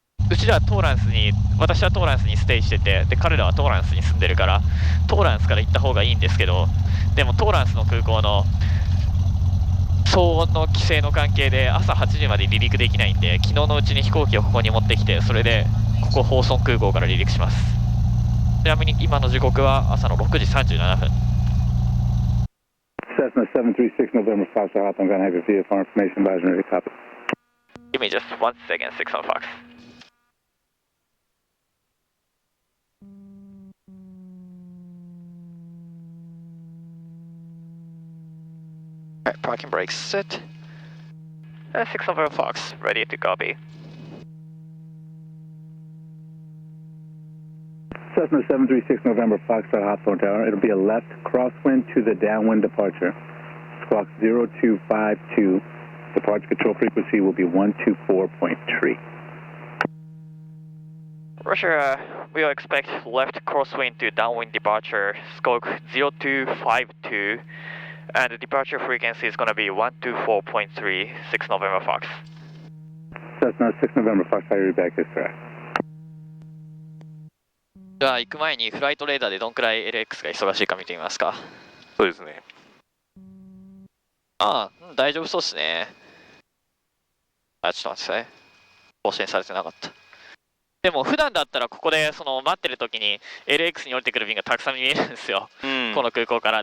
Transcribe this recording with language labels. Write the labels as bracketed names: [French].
[Japanese] うちらは私はトーランスにステイしてて、で彼らはトーランスに住んでるからトーランスから行った方がいいんですけど、でもトーランスの空港の騒音の規制の関係で朝8時まで離陸できないんで、昨日のうちに飛行機をここに持ってきて、それでここホーソン空港から離陸します。ちなみに今の時刻は朝の6時37分。 [English] Cessna 736 November Fox, I'm going to have your VFR information advisor ready copy. Give me just 1 second, 6 on Fox. Alright, parking brakes set. 6 November Fox, ready to copy. Cessna 736 November Fox, Hawthorne Tower. It'll be a left crosswind to the downwind departure. Squawk 0252. Departure control frequency will be 124.3. Roger, we will expect left crosswind to downwind departure, squawk 0252, and the departure frequency is going to be 124.3, 6 November Fox. Cessna 6 November Fox, I read back this track. [Japanese] じゃあ行く前にフライトレーダーでどんくらい LX が忙しいか見てみますか。そうですね。大丈夫そうですね。ちょっと待ってください。更新されてなかった。でも普段だったらここで待ってる時に LX に降りてくる便がたくさん見えるんですよ、この空港から。